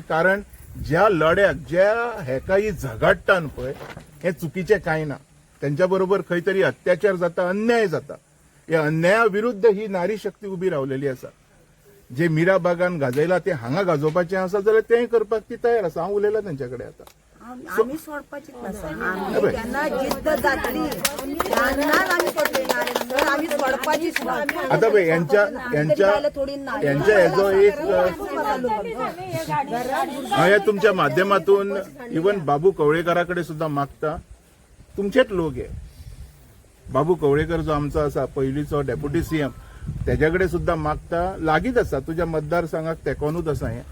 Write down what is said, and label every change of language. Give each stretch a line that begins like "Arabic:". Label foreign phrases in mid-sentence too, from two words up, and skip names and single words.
Konkani: कारण ज्या लढ्याक, ज्या हेका ही झगडटान पळय, हें चुकीचें कांय ना. तेंच्या बरोबर खंय तरी अत्याचार जाता, अन्याय जाता. ह्या अन्याया विरुद्ध ही नारी शक्ती उबी रावलेली आसा. जे मिराबागान गाजयला ते हांगा गाजोवपाचें आसा जाल्यार तें करपाक ती तयार आसा. हांव उलयलां तेंच्या कडेन आतां. आम्ही सोडपाचीच नसा.
Marathi: आम्ही त्यांना जिद्द जातली त्यांनाच आम्ही सोडणार.
Konkani: तर आम्ही सोडपाचीच ना. आता पळय यांच्या हेजो एक हांव या तुमच्या माध्यमातून इवन बाबू कवळेकरा कडेन सुद्दां मागता, तुमचेच लोक हे. बाबू कवळेकर जो आमचो आसा पयलींचो
English: deputy CM,
Konkani: तेज्या कडेन सुद्दां मागता, लागींच आसा, तुज्या मतदारसंघाक तेकोनूच आसा हें.